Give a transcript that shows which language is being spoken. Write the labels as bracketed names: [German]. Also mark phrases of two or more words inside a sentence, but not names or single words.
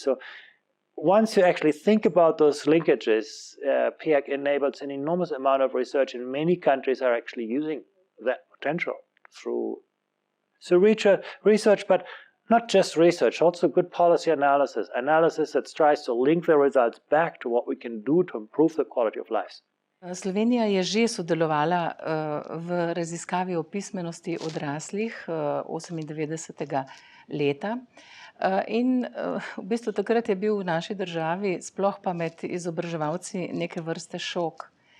[English] So once you actually think about those linkages, PIAAC enables an enormous amount of research, and many countries are actually using that potential through research, but not just research, also good policy analysis that tries to link the results back to what we can do to improve the quality of life. [Slovenian] Slovenija je že sodelovala v raziskavi o pismenosti odraslih 98. leta. In v bistvu takrat je bil v naši državi, sploh pa med izobraževalci, neke vrste šok.